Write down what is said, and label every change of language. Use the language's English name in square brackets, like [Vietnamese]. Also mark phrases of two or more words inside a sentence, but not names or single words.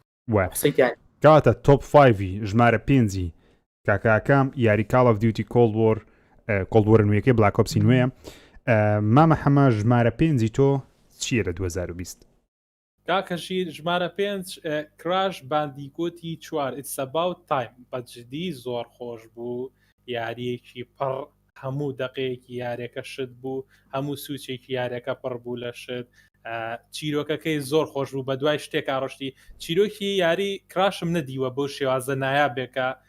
[Central Kurdish] کاتە تۆپ 5 ژمارە 5 کاکاکام یاری Call of Duty Cold War نوێیەکەی Black Ops نوێیە مامە حەمە ژمارە 5 تۆ چیە لە 2020 کاکەشیر ژمارە 5 کراش باندیکۆتی 4 It's about time بەجددی زۆر خۆش بوو یاریەکی پڕ هەموو دقەیەکی یارێکە شت بوو هەموو سوچێکی یارەکە پڕ بوو لە شت چیرۆکەکەی زۆر خۆش بوو بە دوای شتێک ئاڕشتی چیرۆکی یاری کراشم نەدیوە بۆ شێوازە نایابێکە